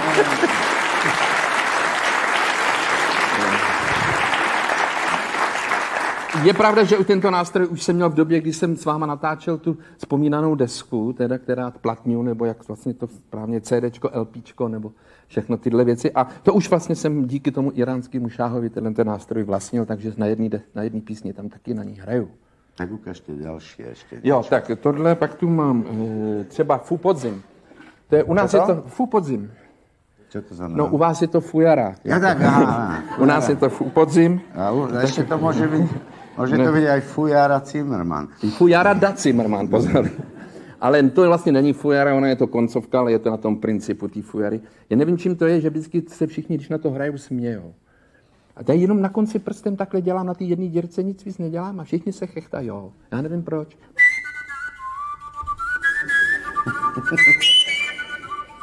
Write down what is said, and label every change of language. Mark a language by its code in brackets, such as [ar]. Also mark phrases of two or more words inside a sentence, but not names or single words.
[cs] Je pravda, že tento nástroj už jsem měl v době, kdy jsem s váma natáčel tu vzpomínanou desku, teda která platňu, nebo jak vlastně to správně CDčko, LPčko, nebo všechno tyhle věci. A to už vlastně jsem díky tomu iránskému šáhovi ten nástroj vlastnil, takže na jedné písni tam taky na ní hraju. [sk] Tak ukážte ďalšie ešte. [cs] Jo, tak tohle pak tu mám třeba Fu Podzim. To je, u nás je to Fu Podzim. [sk] Čo to znamená? [cs] No, u vás je to Fujara. [sk] Ja tak, aha. [cs] U nás je to Fu Podzim. [sk] A ešte to môže byť, to byť aj Fujara Zimmermann. Fujara da Zimmermann, pozor. [cs] Ale to vlastně není fujara, ona je to koncovka, ale je to na tom principu té fujary. Já nevím, čím to je, že vždycky se všichni, když na to hrajou, smějou. A tady jenom na konci prstem takhle dělám na té jedné dírce, nic víc nedělám a všichni se chechtají. Já nevím proč.